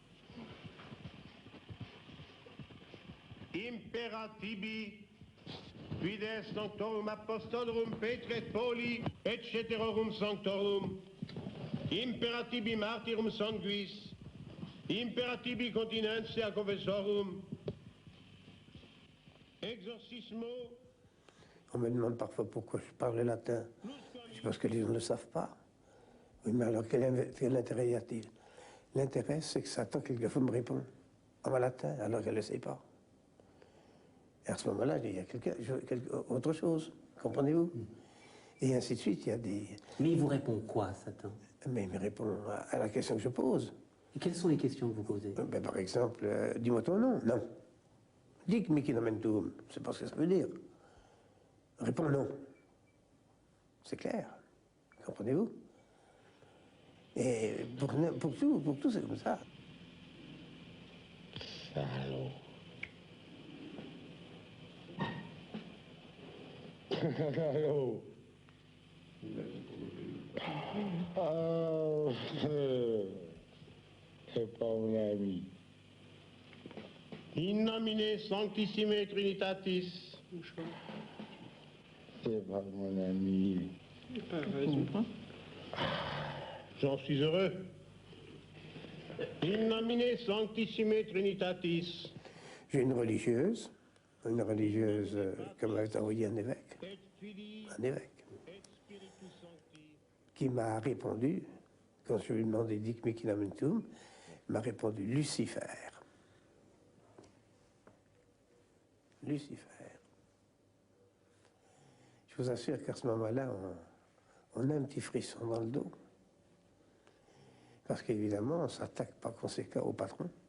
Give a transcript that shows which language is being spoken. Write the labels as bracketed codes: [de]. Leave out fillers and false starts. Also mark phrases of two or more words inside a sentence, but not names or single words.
[la] Imperatibi Fides sanctorum apostolorum Petri et Pauli, et ceterorum sanctorum, imperatibi martyrum sanguis, imperatibi continentia confessorum, exorcismo. [fr] On me demande parfois pourquoi je parle latin. C'est parce que les gens ne le savent pas. Oui, mais alors quel intérêt y a-t-il? L'intérêt, c'est que Satan, quelquefois, me répond en latin, alors qu'elle ne le sait pas. Et à ce moment-là, il y a autre chose, comprenez-vous? Et ainsi de suite, il y a des... Mais il vous répond quoi, Satan? Mais il me répond à la question que je pose. Et quelles sont les questions que vous posez? Ben, par exemple, dis-moi ton nom. [la] Non. Dic mihi nomentum. [fr] Je ne sais pas ce que ça veut dire. Réponds non. C'est clair. Comprenez-vous? Et pour tout, c'est comme ça. Salaud. Salaud. Oh, c'est pas mon ami. [la] In nomine sanctissime Trinitatis. [fr] C'est pas mon ami. J'en suis heureux. [la] In nomine sanctissime Trinitatis. [fr] J'ai une religieuse comme avait envoyé un évêque, qui m'a répondu, quand je lui ai demandé [la] Dic mihi nomentum, [fr] m'a répondu Lucifer. Lucifer. Je vous assure qu'à ce moment-là, on a un petit frisson dans le dos. Parce qu'évidemment, on ne s'attaque par conséquent au patron.